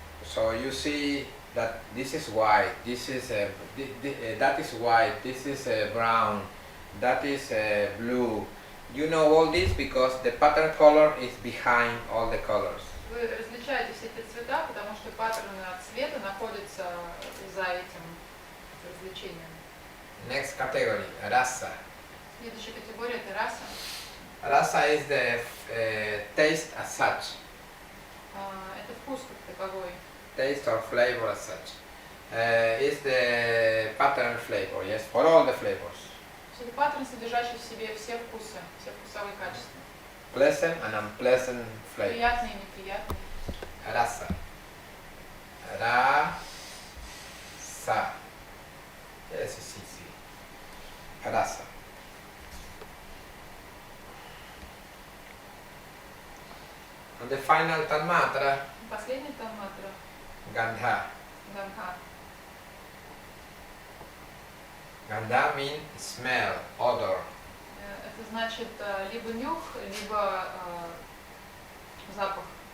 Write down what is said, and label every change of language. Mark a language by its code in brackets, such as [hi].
[en] So you see that this is white, this is that is white, this is brown, that is blue. You know all this because the pattern color is behind all the colors. [ru] Вы различаете все эти цвета, потому что паттерны цвета находятся за этим развлечением. [en] Next category, rasa. [ru] Следующая категория это раса. [en] Rasa is the taste as such. [ru] Это вкус как таковой. [en] Taste or flavor as such. Is the pattern flavor, yes, for all the flavors. [ru] Это паттерн, содержащий в себе все вкусы, все вкусовые качества. [en] Pleasant and unpleasant flavor. [ru] Приятные и неприятные. [en] Rasa. Rasa. Yes, it's easy. Rasa. And the final tanmatra, [ru] Последний танматра [en] gandha. [ru] гандха. [en] Gandha means smell, odor. [ru] Это значит либо нюх, либо запах.